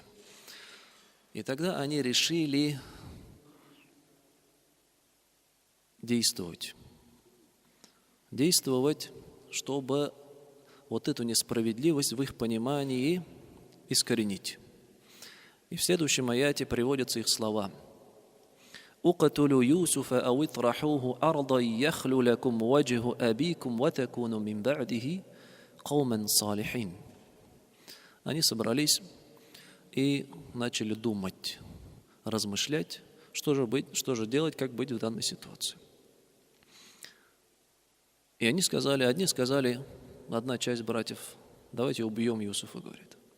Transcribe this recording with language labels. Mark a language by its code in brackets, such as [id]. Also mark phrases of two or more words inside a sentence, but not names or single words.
[ru] И тогда они решили действовать, чтобы вот эту несправедливость в их понимании искоренить. И в следующем аяте приводятся их слова: [ar] «اقتلوا يوسف أو اطرحوه أرضا يخل لكم وجه أبيكم وتكونوا من بعده قوما صالحين». [ru] Они собрались и начали думать, размышлять, что же делать, как быть в данной ситуации. И одни сказали, одна часть братьев: давайте убьем Юсуфа, говорит.